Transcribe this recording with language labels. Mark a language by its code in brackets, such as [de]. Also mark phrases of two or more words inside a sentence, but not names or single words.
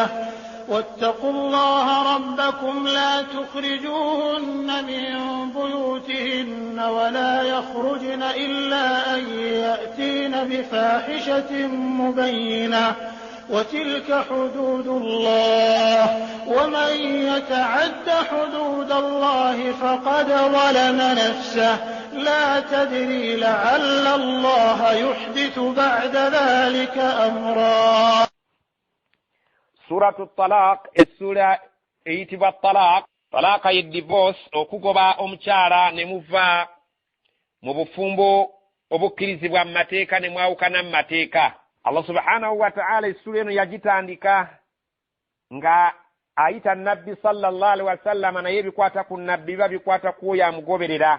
[ar] واتقوا الله ربكم لا تخرجوهن من بيوتهن ولا يخرجن إلا أن يأتين بفاحشة مبينة وتلك حدود الله ومن يتعد حدود الله فقد ظلم نفسه لا تدري لعل الله يحدث بعد ذلك أمرا. سورة الطلاق السورة ايتبا الطلاق طلاق الديفورس [lg] okugoba omukyala ne muva mu bufumbo obukirizibwa mu mateeka ne mwawukana mu mateeka. [ar] الله سبحانه وتعالى [lg] essula eno yagitandika nga ayita nabbi [ar] صلى الله عليه وسلم [lg] naye bikwata ku nabbi babikwata ku oyo amugoberera.